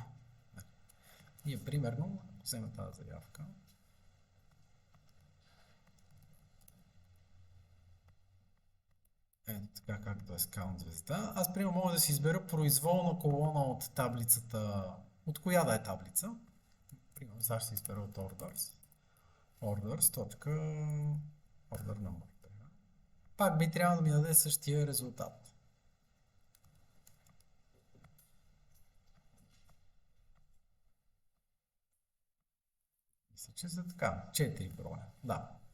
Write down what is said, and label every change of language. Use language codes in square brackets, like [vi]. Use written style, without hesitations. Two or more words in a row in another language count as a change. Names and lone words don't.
[bg] Ние примерно, ако взема тази заявка, ето така както е с count звезда, аз примерно мога да си избера произволна колона от таблицата, от коя да е таблица. Примерно сега ще си избера от orders. [en] Order number. [bg] Пак би трябвало да ми даде същия резултат. Мисля, че са така. 4 броя. Да.